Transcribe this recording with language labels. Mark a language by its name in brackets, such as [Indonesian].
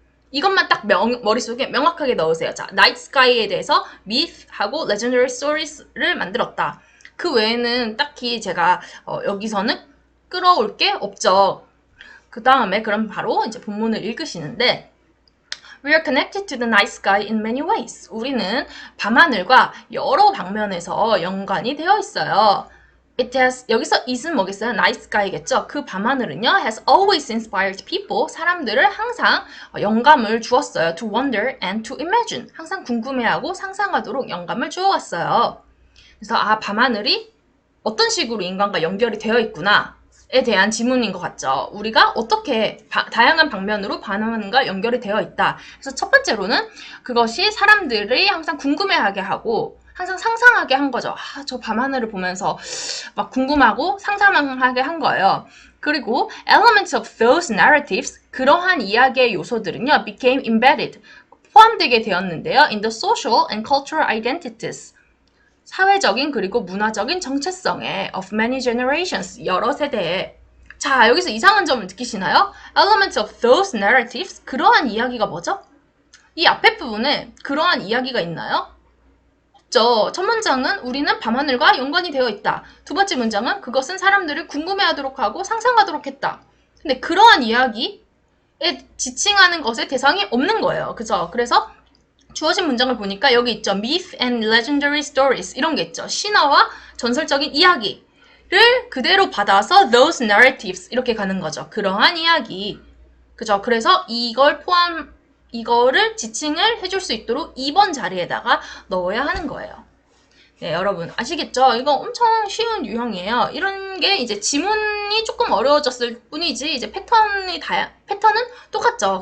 [Korean] 이것만 딱 머릿속에 명확하게 넣으세요. 자, night sky에 대해서 myth하고 [English] legendary stories [Korean] 를 만들었다. 그 외에는 딱히 제가 여기서는 끌어올 게 없죠. 그 다음에 그럼 바로 이제 본문을 읽으시는데 [English] We are connected to the night sky in many ways. [Korean] 우리는 밤하늘과 여러 방면에서 연관이 되어 있어요. [English] It has, [Korean] 여기서 is은 뭐겠어요? [English] Night sky겠죠? [Korean] 그 밤하늘은요, [English] has always inspired people. [Korean] 사람들을 항상 영감을 주었어요. [English] To wonder and to imagine. [Korean] 항상 궁금해하고 상상하도록 영감을 주어왔어요. 그래서 밤하늘이 어떤 식으로 인간과 연결이 되어 있구나. 에 대한 지문인 것 같죠. 우리가 어떻게 다양한 방면으로 밤하늘과 연결이 되어 있다. 그래서 첫 번째로는 그것이 사람들이 항상 궁금해하게 하고 항상 상상하게 한 거죠. 저 밤하늘을 보면서 막 궁금하고 상상하게 한 거예요. [English] 그리고 elements of those narratives, [Korean] 그러한 이야기의 요소들은요, [English] became embedded, [Korean] 포함되게 되었는데요. [English] in the social and cultural identities, [Korean] 사회적인 그리고 문화적인 정체성에 [English] of many generations, [Korean] 여러 세대에. 자, 여기서 이상한 점을 느끼시나요? [English] Elements of those narratives, [Korean] 그러한 이야기가 뭐죠? 이 앞에 부분에 그러한 이야기가 있나요? 없죠. 첫 문장은 우리는 밤하늘과 연관이 되어 있다. 두 번째 문장은 그것은 사람들을 궁금해하도록 하고 상상하도록 했다. 근데 그러한 이야기에 지칭하는 것에 대상이 없는 거예요. 그죠? 그래서 주어진 문장을 보니까 여기 있죠. [English] Myth and legendary stories, [Korean] 이런 게 있죠. 신화와 전설적인 이야기를 그대로 받아서 [English] those narratives, [Korean] 이렇게 가는 거죠. 그러한 이야기. 그죠? 그래서 이거를 지칭을 해줄 수 있도록 2번 자리에다가 넣어야 하는 거예요. 네, 여러분 아시겠죠? 이거 엄청 쉬운 유형이에요. 이런 게 이제 지문이 조금 어려워졌을 뿐이지 이제 패턴은 똑같죠.